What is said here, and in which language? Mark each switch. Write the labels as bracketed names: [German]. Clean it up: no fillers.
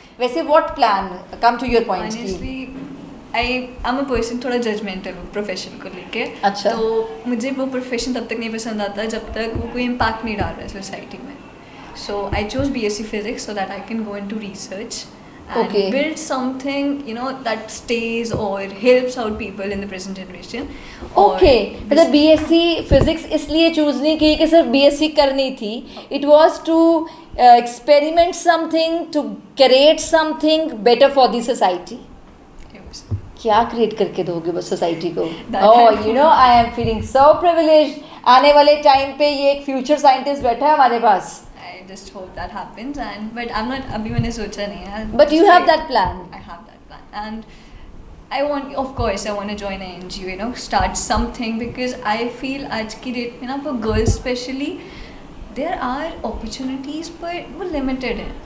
[Hindi] वैसे [English] What plan, come to your point. I'm a person [Hindi] थोड़ा judgemental हूँ profession को लेके। अच्छा। तो मुझे वो प्रोफेशन तब तक नहीं पसंद आता जब तक वो कोई इम्पैक्ट नहीं डाल रहा है सोसाइटी में। [English] So I chose BSc physics so that I can go into research and Okay. build something that stays or helps out people in the present generation. [Hindi] Okay मतलब BSc फिजिक्स इसलिए चूज नहीं की कि सिर्फ BSc करनी थी, [English] It was to experiment something, to create something better for the society. [Hindi] क्या create करके दोगे बस सोसाइटी को? [English] Oh I am feeling so privileged. [Hindi] आने वाले टाइम पे ये एक फ्यूचर साइंटिस्ट बैठा है हमारे पास। [English] I just hope that happens, but I'm not. [Hindi] अभी मैंने सोचा नहीं है। [English] But you have that plan. I have that plan, and I want, of course, I want to join an NGO. Start something because I feel [Hindi] आज की date में ना [English] for girls especially there are opportunities but [Hindi] वो limited है।